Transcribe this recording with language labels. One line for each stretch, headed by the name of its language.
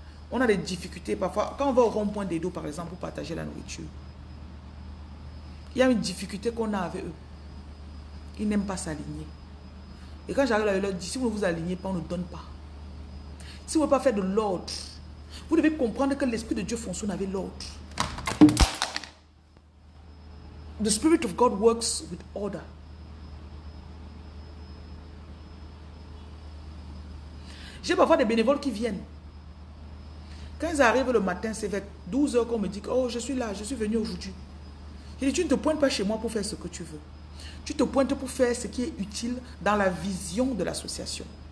French: On a des difficultés parfois. Quand on va au rond-point des dos, par exemple, pour partager la nourriture, il y a une difficulté qu'on a avec eux. Ils n'aiment pas s'aligner. Et quand j'arrive là, je leur dis, si vous ne vous alignez pas, on ne donne pas. Si vous ne voulez pas faire de l'ordre, vous devez comprendre que l'Esprit de Dieu fonctionne avec l'ordre.
English: The Spirit of God works with order.
French: J'ai parfois des bénévoles qui viennent. Quand ils arrivent le matin, c'est vers 12 h qu'on me dit que oh, je suis là, je suis venu aujourd'hui. Je dis, tu ne te pointes pas chez moi pour faire ce que tu veux. Tu te pointes pour faire ce qui est utile dans la vision de l'association.